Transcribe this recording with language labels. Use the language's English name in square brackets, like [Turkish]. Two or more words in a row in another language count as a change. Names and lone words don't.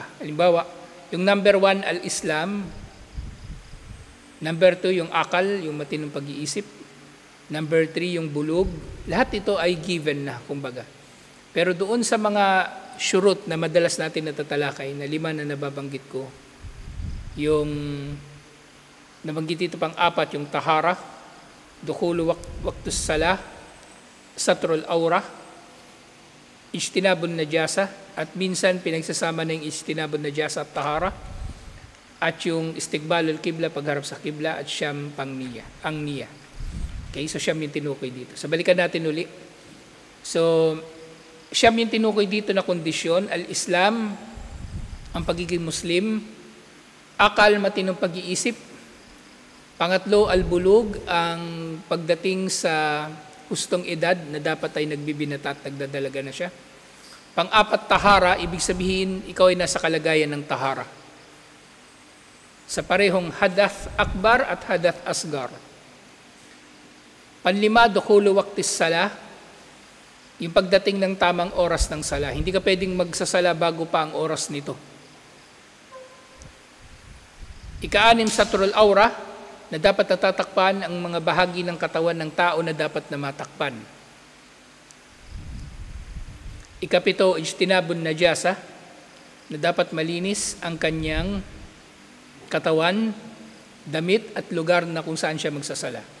[Filipino] Halimbawa, yung number 1, al-Islam. Number 2, yung akal, yung matinong pag-iisip. Number 3, yung bulog. Lahat ito ay given na, kumbaga. Pero doon sa mga shurut na madalas natin natatalakay, na 5 na nababanggit ko, yung nabanggit dito pang 4, yung [Arabic] الطهارة، دخول وقت الصلاة، ستر العورة، اجتناب النجاسة, [Filipino] at minsan pinagsasama na yung [Arabic] اجتناب النجاسة [Filipino] at tahara, at yung [Arabic] استقبال القبلة, [Filipino] pagharap sa qibla, at siyam pang niya, ang niya. Okay, so siyam yung tinukoy dito. So balikan natin uli. So siyam yung tinukoy dito na kondisyon: al-Islam, ang pagiging Muslim; akal, matinong pag-iisip; pangatlo, al-bulug, ang pagdating sa hustong edad na dapat ay nagbibinata at nagdadalaga na siya; pang-apat, tahara, ibig sabihin ikaw ay nasa kalagayan ng tahara sa parehong [Arabic] حدث أكبر [Filipino] at [Arabic] حدث أصغر; [Filipino] panlima, [Arabic] دخول وقت الصلاة, [Filipino] yung pagdating ng tamang oras ng sala. Hindi ka pwedeng magsasala bago pa ang oras nito. Ika-6, [Arabic] ستر العورة, [Filipino] na dapat natatakpan ang mga bahagi ng katawan ng tao na dapat na matakpan. Ika-7, [Arabic] اجتناب النجاسة, [Filipino] na dapat malinis ang kanyang katawan, damit at lugar na kung saan siya magsasala.